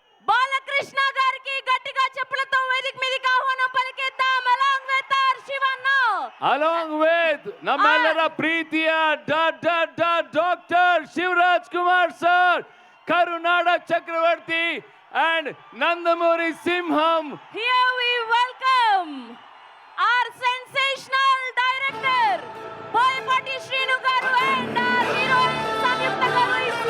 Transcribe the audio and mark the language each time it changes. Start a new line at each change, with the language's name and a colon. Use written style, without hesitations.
Telugu: బాలకృష్ణ గారికి గట్టిగా చెప్పులతో వేదిక మీదకి ఆహ్వానం పలికేద్దాం.
English: along with our Shivanna, along with
Kannada: ನಮ್ಮೆಲ್ಲರ ಪ್ರೀತಿಯ doctor Shivraj Kumar sir, Karunada Chakravarti and Nandamuri ಸಿಂಹಂ.
English: here we welcome our sensational director Boyapati Srinu garu and our heroine Samyuktha garu.